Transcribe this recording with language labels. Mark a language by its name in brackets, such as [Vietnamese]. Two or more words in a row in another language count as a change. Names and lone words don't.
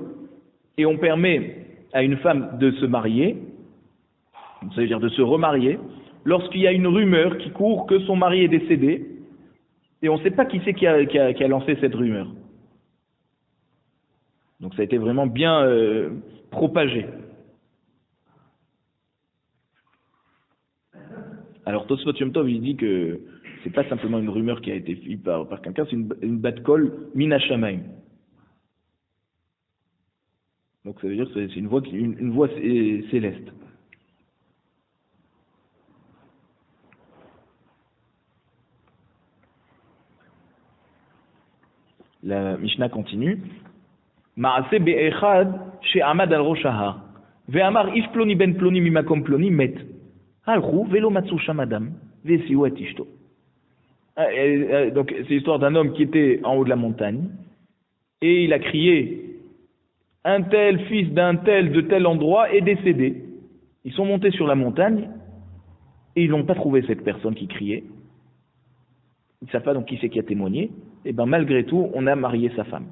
[French] Et on permet à une femme de se marier, ça veut dire de se remarier, lorsqu'il y a une rumeur qui court que son mari est décédé, et on ne sait pas qui c'est qui a lancé cette rumeur. Donc ça a été vraiment bien propagé. Alors Tosfot Yom Tov, il dit que c'est pas simplement une rumeur qui a été faite par quelqu'un, c'est une [Hebrew] בת קול מן השמים. [French] Donc ça veut dire que c'est une voix céleste. La Mishnah continue. [Hebrew] מעשה באחד שעמד על ראש ההר. ואמר איש פלוני בן פלוני ממקום פלוני מת. הלכו ולא מצאו שם אדם והשיאו את אשתו. [French] Donc c'est l'histoire d'un homme qui était en haut de la montagne et il a crié un tel fils d'un tel de tel endroit est décédé. Ils sont montés sur la montagne et ils n'ont pas trouvé cette personne qui criait. Ils ne savent pas donc qui c'est qui a témoigné. Et bien malgré tout, on a marié sa femme.